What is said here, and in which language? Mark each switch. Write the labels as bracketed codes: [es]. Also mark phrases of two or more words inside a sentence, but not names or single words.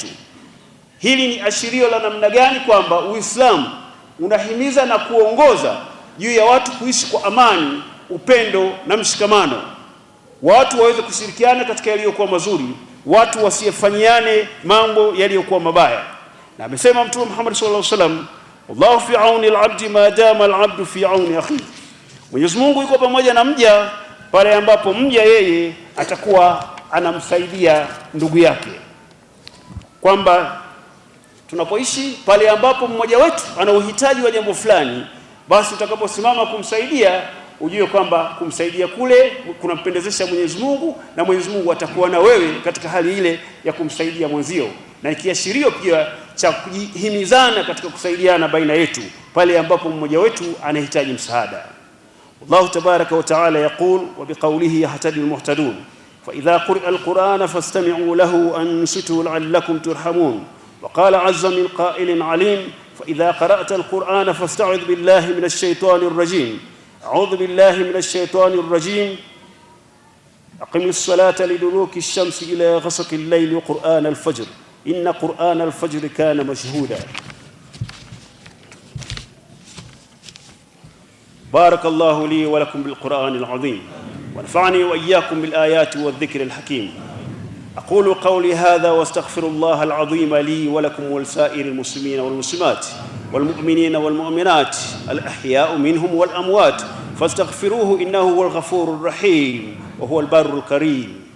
[sw] Hili ni ashirio la namna gani kwamba Uislamu unahimiza na kuongoza juu ya watu kuishi kwa amani, upendo na mshikamano. Watu waweze kushirikiana katika yaliyokuwa mazuri, watu wasifanyiane mambo yaliyokuwa mabaya. Na amesema Mtume Muhammad [ar] صلى الله عليه وسلم, الله في عون العبد ما دام العبد في عون أخيه. [sw] Mwenyezi Mungu yuko pamoja na mja pale ambapo mja yeye atakuwa anamsaidia ndugu yake. Kwamba tunapoishi pale ambapo mmoja wetu ana uhitaji wa jambo fulani, basi utakaposimama kumsaidia ujue kwamba kumsaidia kule kunampendezesha Mwenyezi Mungu, na Mwenyezi Mungu atakuwa na wewe katika hali ile ya kumsaidia mwenzio, na kiashirio pia cha kujihimizana katika kusaidiana baina yetu pale ambapo mmoja wetu anahitaji msaada. [ar] الله تبارك وتعالى يقول وبقوله يهتدي المهتدون فإذا قرئ القرآن فاستمعوا له وأنصتوا لعلكم ترحمون وقال عز من قائل عليم فإذا قرأت القرآن فاستعذ بالله من الشيطان الرجيم أعوذ بالله من الشيطان الرجيم أقم الصلاة لدلوك الشمس إلى غسق الليل وقرآن الفجر إن قرآن الفجر كان مشهودا. بارك الله لي ولكم بالقرآن العظيم ونفعني وإياكم بالآيات والذكر الحكيم. أقول قولي هذا واستغفر الله العظيم لي ولكم ولسائر المسلمين والمسلمات والمؤمنين والمؤمنات الأحياء منهم والأموات فاستغفروه إنه هو الغفور الرحيم وهو البر الكريم.